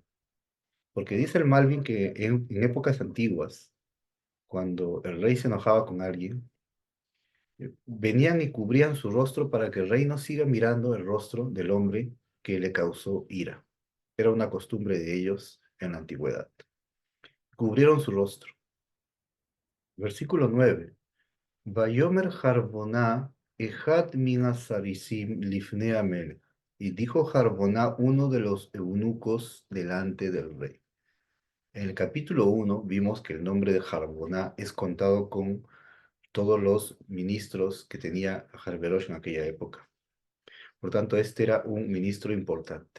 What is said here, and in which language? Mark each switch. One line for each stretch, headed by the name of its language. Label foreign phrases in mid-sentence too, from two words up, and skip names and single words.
Spanish: Porque dice el Malvin que en épocas antiguas, cuando el rey se enojaba con alguien, venían y cubrían su rostro para que el rey no siga mirando el rostro del hombre que le causó ira. Era una costumbre de ellos en la antigüedad. Cubrieron su rostro. Versículo 9.
Hebrew: ויאמר חרבונה אחד מן הסריסים לפני המלך.
Spanish: Y dijo Jarboná, uno de los eunucos delante del rey. En el capítulo 1 vimos que el nombre de Jarboná es contado con todos los ministros que tenía Jarberosh en aquella época. Por tanto, este era un ministro importante.